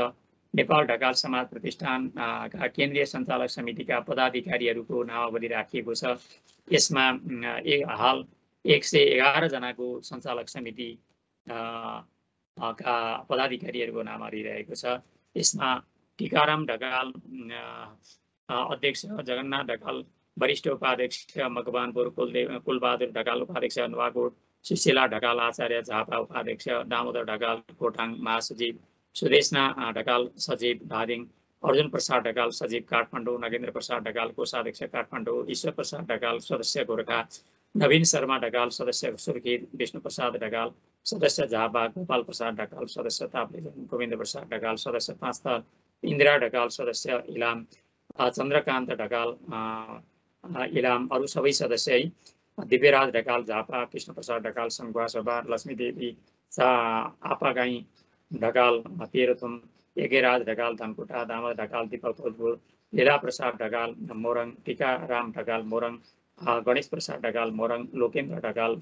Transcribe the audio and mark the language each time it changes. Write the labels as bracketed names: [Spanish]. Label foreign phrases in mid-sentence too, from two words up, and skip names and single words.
[Nepali] नेपाल ढकाल समाज प्रतिष्ठानका केन्द्रीय सञ्चालक समितिका पदाधिकारीहरूको नामावली राखिएको छ। यसमा हाल 111 जनाको सञ्चालक समिति का पदाधिकारीहरूको नामावली रहेको छ। यसमा टिकाराम ढकाल अध्यक्ष, जगन्नाथ ढकाल वरिष्ठ उपाध्यक्ष मकवानपुर, कुलबहादुर ढकाल उपाध्यक्ष नुवाकोट, सुशीला ढकाल आचार्य झापा उपाध्यक्ष, दामोदर ढकाल खोटाङ महासचिव, सुदेशना ढकाल सचिव धादिङ, अर्जुन प्रसाद ढकाल सचिव काठमाडौँ, नगेन्द्र प्रसाद ढकाल कोषाध्यक्ष काठमाडौँ, ईश्वर प्रसाद ढकाल सदस्य गोरखा, नवीन शर्मा ढकाल सदस्य सुर्खेत, विष्णु प्रसाद ढकाल सदस्य झापा, गोपाल प्रसाद ढकाल सदस्य ताप्लेजुङ, गोविन्द प्रसाद ढकाल सदस्य पाँचथर, इन्दिरा ढकाल सदस्य इलाम, चन्द्रकान्त ढकाल इलाम, अरू सबै सदस्य है, दिव्यराज ढकाल झापा, कृष्ण प्रसाद ढकाल सङ्घुवासभा, लक्ष्मीदेवी आपागाई ढकाल तेह्रथुम, यज्ञराज ढकाल धनकुटा, दामोदर ढकाल दीपक भोजपुर, लीला प्रसाद ढकाल मोरङ, टिकाराम ढकाल मोरङ, गणेश प्रसाद ढकाल मोरङ, लोकेन्द्र ढकाल